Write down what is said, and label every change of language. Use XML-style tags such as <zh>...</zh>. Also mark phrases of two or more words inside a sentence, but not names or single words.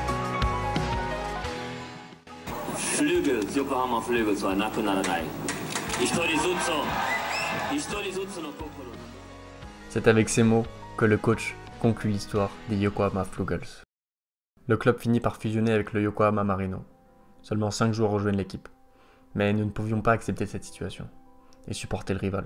<ja>Flugels、横浜フルーゲルスはなくならない。</ja> <fr>C'est avec ces mots que le coach conclut l'histoire des Yokohama Flugels. Le club finit par fusionner avec le Yokohama Marino. Seulement 5 joueurs rejoignent l'équipe. Mais nous ne pouvions pas accepter cette situation et supporter le rival.</fr>